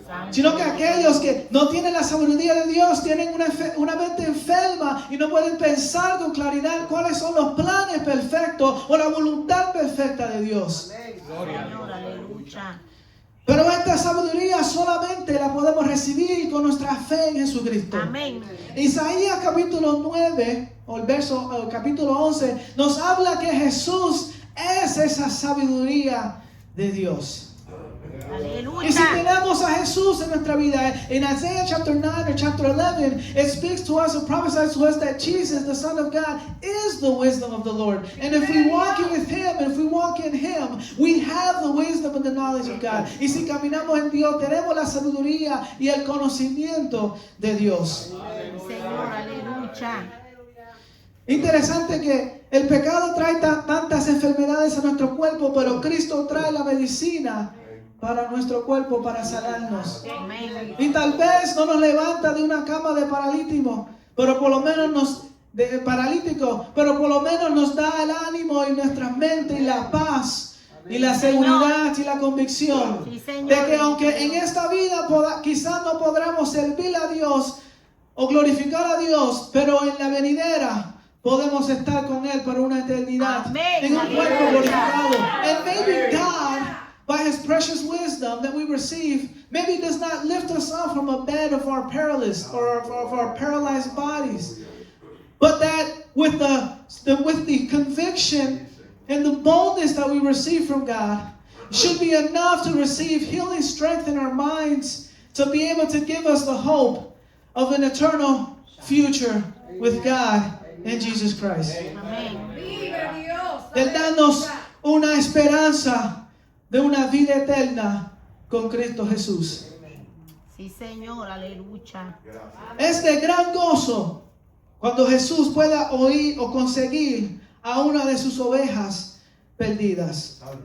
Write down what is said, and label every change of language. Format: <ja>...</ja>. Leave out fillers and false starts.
<es>Sino que aquellos que no tienen la sabiduría de Dios tienen una mente enferma y no pueden pensar con claridad cuáles son los planes perfectos o la voluntad perfecta de Dios. Señor, aleluya. Pero esta sabiduría solamente la podemos recibir con nuestra fe en Jesucristo. Amén. Isaías capítulo 9 o el capítulo 11 nos habla que Jesús es esa sabiduría de Dios. Aleluya. Y si tenemos a Jesús en nuestra vida,</es> <en>in Isaiah chapter 9 or chapter 11, it speaks to us and prophesies to us that Jesus, the Son of God, is the wisdom of the Lord. And if we walk with Him, and if we walk in Him, we have the wisdom and the knowledge of God.</en> <es>Y si caminamos en Dios, tenemos la sabiduría y el conocimiento de Dios. Señor, aleluya. Interesante que el pecado trae tantas enfermedades a nuestro cuerpo, pero Cristo trae la medicina para nuestro cuerpo, para sanarnos. Amén. Y tal vez no nos levanta de una cama de paralítico, pero por lo menos nos da el ánimo y nuestra mente y la paz y la seguridad y la convicción de que aunque en esta vida quizás no podremos servir a Dios o glorificar a Dios, pero en la venidera podemos estar con Él por una eternidad. Amén. En un cuerpo glorificado.</es> <en>And maybe God by His precious wisdom that we receive, maybe does not lift us up from a bed of our paralysis or of our paralyzed bodies, but that with the conviction and the boldness that we receive from God should be enough to receive healing strength in our minds to be able to give us the hope of an eternal future with God in Jesus Christ.</en> <es>Amén. Vive Dios. Él danos una esperanza de una vida eterna con Cristo Jesús. Sí, Señor, aleluya. Es de gran gozo cuando Jesús pueda oír o conseguir a una de sus ovejas perdidas.</es>